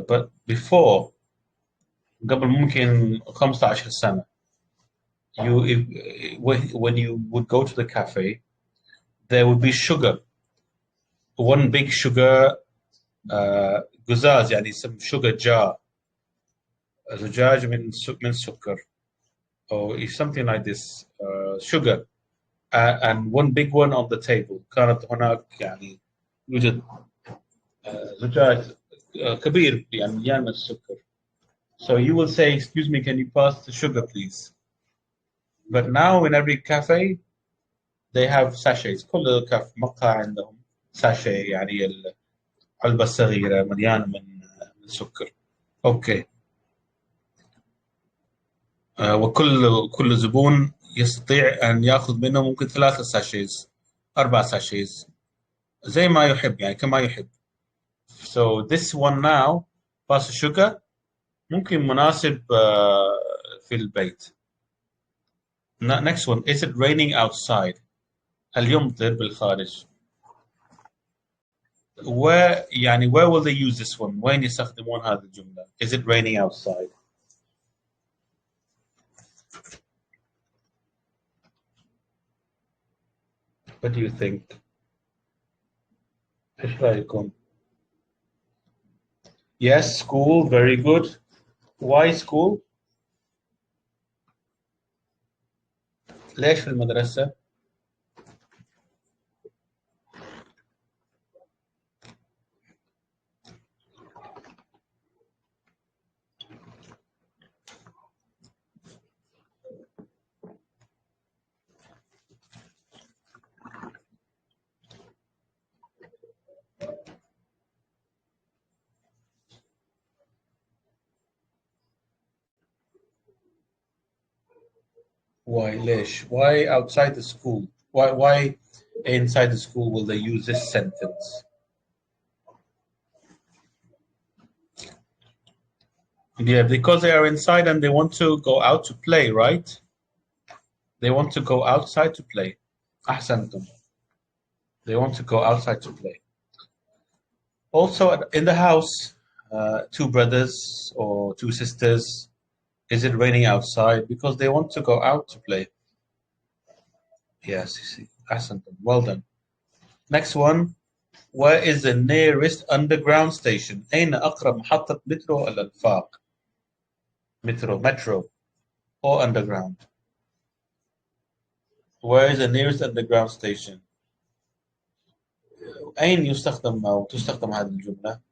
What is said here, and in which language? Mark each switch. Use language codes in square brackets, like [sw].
[en] But before, [ar] قبل ممكن 15 سنة, [en] when you would go to the cafe, there would be sugar. One big sugar [ar] قزاز, يعني [en] some sugar jar. [ar] زجاج من سكر, [en] or something like this, sugar, and one big one on the table. [ar] كانت هناك يعني يوجد زجاج كبير يعني مليان من السكر. [en] So you will say, excuse me, can you pass the sugar, please? But now in every cafe, they have sachets. [ar] كل مقهى عندهم sachet, يعني العلبة الصغيرة مليانة من السكر. اوكي. وكل زبون يستطيع أن يأخذ منه ممكن 3 ساشيز 4 ساشيز زي ما يحب, يعني كما يحب. [en] So this one now, [ar] باس الشوكة, ممكن مناسب في البيت. [en] Next one, is it raining outside? [ar] هل يمطر بالخارج? [en] where will they use this one? [ar] وين يستخدمون هذه الجملة? [en] Is it raining outside? What do you think? [ar] ايش رأيكم? [en] Yes, school, very good. Why school? [ar] ليش في المدرسة؟ [en] Why ليش? Why outside the school? Why inside the school will they use this sentence? Yeah, because they are inside and they want to go out to play, right? They want to go outside to play. [ar] أحسنتم. [en] They want to go outside to play. Also, in the house, 2 brothers or 2 sisters, is it raining outside? Because they want to go out to play. Yes, you see. [ar] أحسنتم. [en] Well done. Next one. Where is the nearest underground station? [ar] أين أقرب محطة مترو الأنفاق? [en] Metro, or underground. Where is the nearest underground station? [ar] أين يستخدم أو تستخدم هذه الجملة?